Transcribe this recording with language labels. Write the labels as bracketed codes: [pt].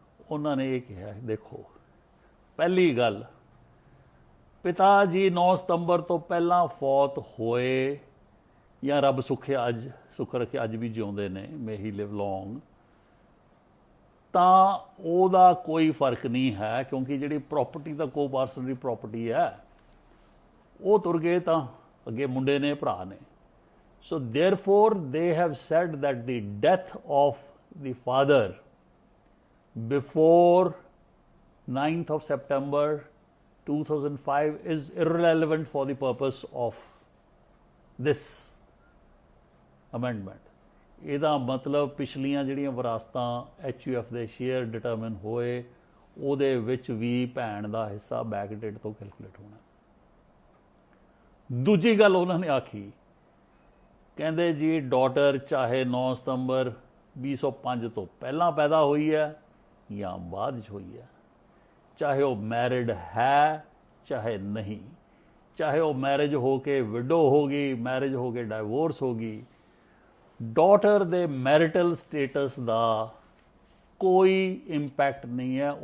[pa] ਉਹਨਾਂ ਨੇ ਇਹ ਕਿਹਾ, ਦੇਖੋ ਪਹਿਲੀ ਗੱਲ, ਪਿਤਾ ਜੀ 9 ਸਤੰਬਰ ਤੋਂ ਪਹਿਲਾਂ ਫੌਤ ਹੋਏ ਜਾਂ ਰੱਬ ਸੁੱਖ ਰੱਖੇ ਅੱਜ ਵੀ ਜਿਉਂਦੇ ਨੇ, [en] may he live long, [pa] ਤਾਂ ਉਹਦਾ ਕੋਈ ਫਰਕ ਨਹੀਂ ਹੈ, ਕਿਉਂਕਿ ਜਿਹੜੀ ਪ੍ਰਾਪਰਟੀ ਤਾਂ ਕੋ-ਪਾਰਸਨਰੀ ਪ੍ਰਾਪਰਟੀ ਹੈ, ਉਹ ਤੁਰ ਗਏ ਤਾਂ ਅੱਗੇ ਮੁੰਡੇ ਨੇ, ਭਰਾ ਨੇ। [en] So therefore they have said that the death of the father before 9th of September 2005 is irrelevant for the purpose of this amendment. [pa] ਇਹਦਾ ਮਤਲਬ ਪਿਛਲੀਆਂ ਜਿਹੜੀਆਂ ਵਿਰਾਸਤਾਂ HUF ਦੇ ਸ਼ੇਅਰ ਡਿਟਰਮਿਨ ਹੋਏ, ਉਹਦੇ ਵਿੱਚ ਵੀ ਭੈਣ ਦਾ ਹਿੱਸਾ ਬੈਕਡੇਟ ਤੋਂ ਕੈਲਕੂਲੇਟ ਹੋਣਾ। ਦੂਜੀ ਗੱਲ ਉਹਨਾਂ ਨੇ ਆਖੀ, ਕਹਿੰਦੇ ਜੀ ਡਾਟਰ ਚਾਹੇ 9 ਸਤੰਬਰ 2005 ਤੋਂ ਪਹਿਲਾਂ ਪੈਦਾ ਹੋਈ ਹੈ ਜਾਂ ਬਾਅਦ 'ਚ ਹੋਈ ਹੈ, ਚਾਹੇ ਉਹ ਮੈਰਿਡ ਹੈ ਚਾਹੇ ਨਹੀਂ, ਚਾਹੇ ਉਹ ਮੈਰਿਜ ਹੋ ਕੇ ਵਿਡੋ ਹੋ ਗਈ, ਮੈਰਿਜ ਹੋ ਕੇ ਡਾਈਵੋਰਸ ਹੋ ਗਈ, ਡਾਟਰ ਦੇ ਮੈਰਿਟਲ ਸਟੇਟਸ ਦਾ ਕੋਈ ਇੰਪੈਕਟ ਨਹੀਂ ਹੈ।